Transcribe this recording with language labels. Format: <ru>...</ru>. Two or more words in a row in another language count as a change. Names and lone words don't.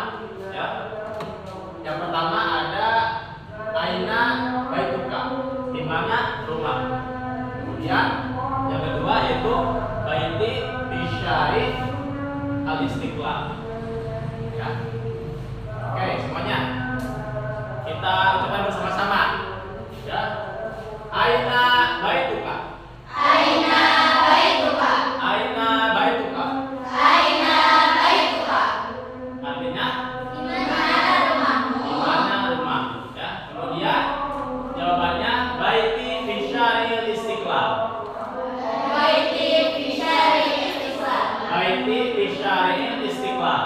<id>Ya, yang pertama ada</id> <ar>أين بيتك,</ar> <id>di mana rumah. Kemudian yang kedua yaitu</id> <ar>بيتي بشارع الاستقلال.</ar> <id>Ya. Oke, semuanya kita ucapkan bersama-sama. Ya.</id> <ar>أين بيتك. أين بيتك. أين بيتك. أين بيتك.</ar> <id>Artinya Di mana rumahmu? di mana rumah. Ya. Kemudian jawabannya</id> <ar>بيتي بشارع الاستقلال. بيتي في شارع استقلال. بيتي بشارع الاستقلال.</ar>